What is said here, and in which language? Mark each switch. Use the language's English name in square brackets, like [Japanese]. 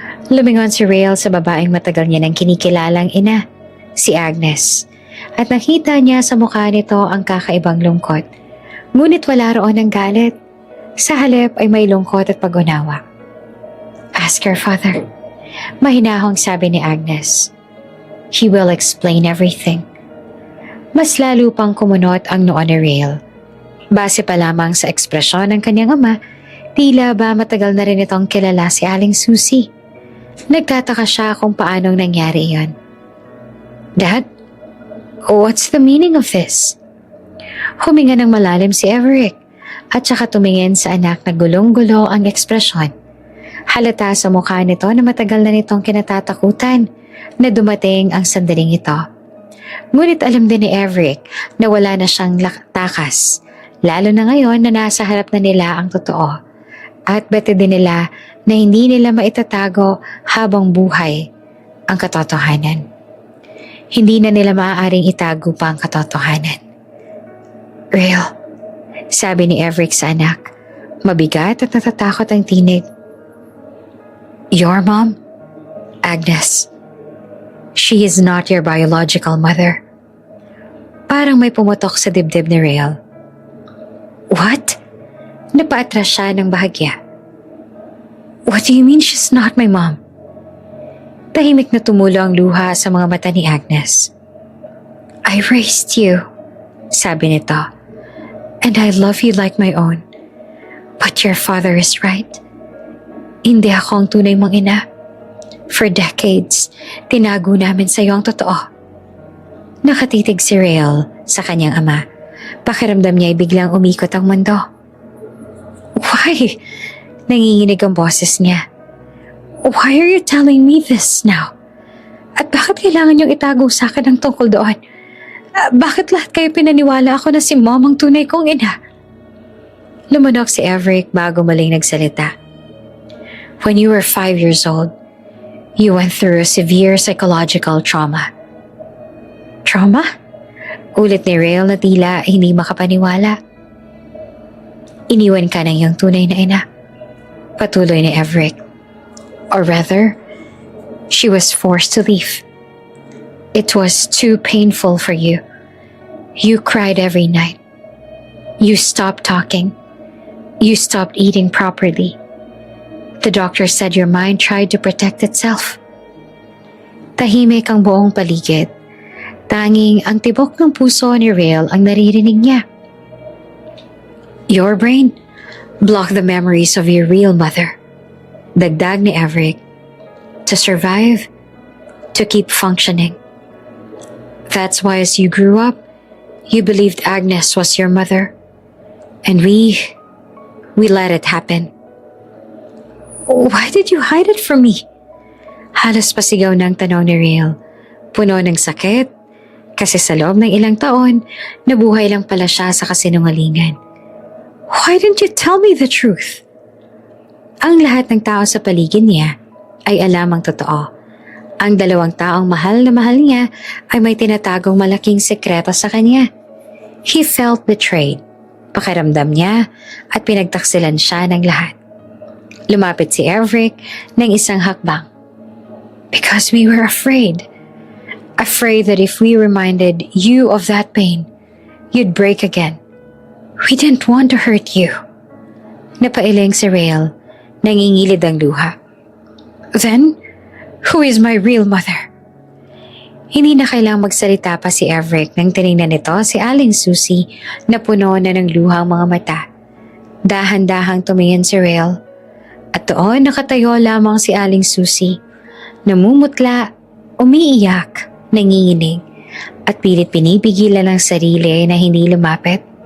[Filipino] Lumingon si Rael sa babaeng matagal niya nang kinikilalang ina, si Agnes. At nakita niya sa mukha nito ang kakaibang lungkot. Ngunit wala roon ang galit. Sa halip ay may lungkot at pag-unawa. [English] Ask your father. [Filipino] Mahinahong sabi ni Agnes. [English] He will explain everything. [Filipino] Mas lalo pang kumunot ang noo ni Rael. Base pa lamang sa ekspresyon ng kanyang ama, tila ba matagal na rin itong kilala si Aling Susie. Nagtataka siya kung paanong nangyari yon. [English] Dad, what's the meaning of this? [Filipino] Huminga ng malalim si Everett at saka tumingin sa anak na gulong-gulo ang ekspresyon. Halata sa mukha nito na matagal na nitong kinatatakutan na dumating ang sandaling ito. Ngunit alam din ni Everett na wala na siyang takas, lalo na ngayon na nasa harap na nila ang totoo. At bete din nila na hindi nila maitatago habang buhay ang katotohanan. Hindi na nila maaaring itago pa ang katotohanan. Rael, sabi ni Everett sa anak, mabigat at natatakot ang tinig. [English] Your mom? Agnes. She is not your biological mother. [Filipino] Parang may pumutok sa dibdib ni Rael. [English] What? [Filipino] Napaatras siya ng bahagya. [English] What do you mean she's not my mom? [Filipino] Tahimik na tumulo ang luha sa mga mata ni Agnes. [English] I raised you, [Filipino] sabi nito, [English] and I love you like my own. But your father is right. [Filipino] Hindi ako ang tunay mong ina. [English] For decades, [Filipino] tinago namin sa iyo ang totoo. Nakatitig si Rael sa kanyang ama. Pakiramdam niya ay biglang umikot ang mundo. [English] Why? [Filipino] Nanginginig ang boses niya. [English] Why are you telling me this now? [Filipino] At bakit kailangan niyong itago sa akin ang tungkol doon? Bakit lahat kayo pinaniwala ako na si Mom ang tunay kong ina? Lumunok si Everett bago maling nagsalita. [English] When you were 5 years old, you went through a severe psychological trauma. [Filipino] Trauma? Ulit ni Rael na tila hindi makapaniwala. Iniwan ka ng iyong tunay na ina. Patuloy ni Everett. [English] Or rather, she was forced to leave. It was too painful for you. You cried every night. You stopped talking. You stopped eating properly. The doctor said your mind tried to protect itself. [Filipino] Tahimik ang buong paligid. Tanging ang tibok ng puso ni Rael ang naririnig niya. [English] Your brain blocked the memories of your real mother. [Filipino] Dagdag ni Everett. [English] To survive, to keep functioning. That's why as you grew up, you believed Agnes was your mother. And we let it happen. Why did you hide it from me? [Filipino] Halos pasigaw ng tanong ni Rael. Puno ng sakit, kasi sa loob ng ilang taon, nabuhay lang pala siya sa kasinungalingan. [English] Why didn't you tell me the truth? [Filipino] Ang lahat ng tao sa paligid niya ay alam ang totoo. Ang dalawang taong mahal na mahal niya ay may tinatagong malaking sekreto sa kanya. [English] He felt betrayed. [Filipino] Pakiramdam niya at pinagtaksilan siya ng lahat. Lumapit si Everett ng isang hakbang. [English] Because we were afraid. Afraid that if we reminded you of that pain, you'd break again. We didn't want to hurt you. [Filipino] Napailing si Rael. Nangingilid ang luha. [English] Then, who is my real mother? [Filipino] Hindi na kailang magsalita pa si Everett nang tinignan nito si Aling Susie na puno na ng luha ang mga mata. Dahan-dahang tumingin si Rael. At doon nakatayo lamang si Aling Susie. Namumutla, umiiyak, nanginginig, at pilit pinipigilan ang sarili na hindi lumapit.